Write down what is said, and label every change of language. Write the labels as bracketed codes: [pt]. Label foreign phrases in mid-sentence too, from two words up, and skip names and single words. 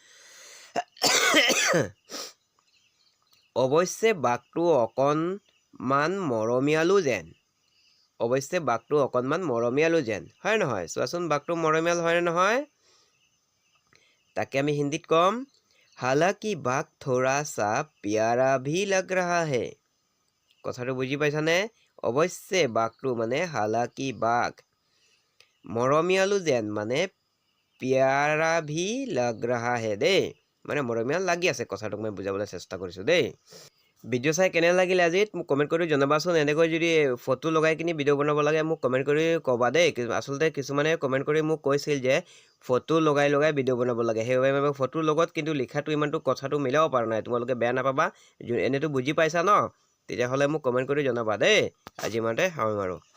[as] অৱশ্যে বাঘটো অকণমান মৰমীয়ালো যেন অৱশ্যে বাঘটো অকণমান মৰমীয়ালো যেন হয় নহয় চোৱাচোন বাঘটো মৰমীয়াল হয় নে নহয় তাকে আমি হিন্দীত কম [hi] हालांकि बाघ थोड़ा सा प्यारा भी लग रहा [as] है কথাটো বুজি পাইছানে অৱশ্যে বাঘটো মানে [hi] हालांकि बाघ [as] মৰমীয়ালো যেন মানে [hi] प्यारा भी लग रहा है [as] দেই মানে মৰমীয়াল লাগি আছে কথাটোক মই বুজাবলৈ চেষ্টা কৰিছো দেই ভিডিও চাই কেনে লাগিলে আজি মোক কমেন্ট কৰি জনাবাচোন এনেকৈ যদি ফটো লগাই কিনি ভিডিও বনাব লাগে মোক কমেন্ট কৰি কবা দেই আসলতে কিছুমানে কমেন্ট কৰি মোক কৈছিল যে ফটো লগাই ভিডিও বনাব লাগে সেইবাবে মই ফটোৰ লগত কিন্তু লিখাটো ইমানটো কথাটো মিলাব পৰা নাই তোমালোকে বেয়া নাপাবা এনেটো বুজি পাইছা ন তেতিয়া হলে মোক কমেন্ট কৰি জনাবা দেই আজি ইমানতে সামৰিম আৰু